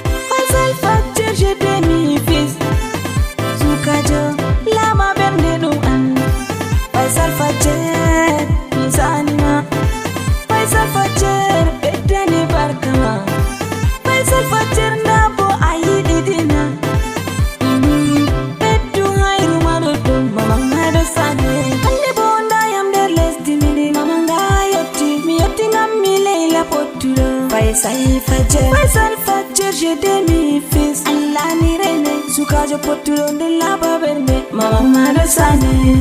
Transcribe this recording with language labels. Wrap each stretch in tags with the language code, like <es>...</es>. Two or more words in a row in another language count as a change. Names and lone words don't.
<ff>Faisal Fajir,</ff> <fr>je t'aime mi fils.</fr> <ff>Sukajo lama bernde ɗum an. Faisal Fajir, mi sanima. Faisal Fajir, beddani barka ma. Faisal Fajir, nda bo a yiɗi dina. Mhm, beddu hayru ma ɗuɗɗum, mama Madou Sané. Hande bo nda yam nder lesdi mi ndi, mama nga yotti. Mi yotti ngam mi Leila Pottuɗo. Faisal Fajir, Faisal Fajir,</ff> <fr>je t'aime mi fils.</fr> <ff>Allah ni rene. Sukajo Pottuɗo nden laba bernde, mama Madou Sané.</ff>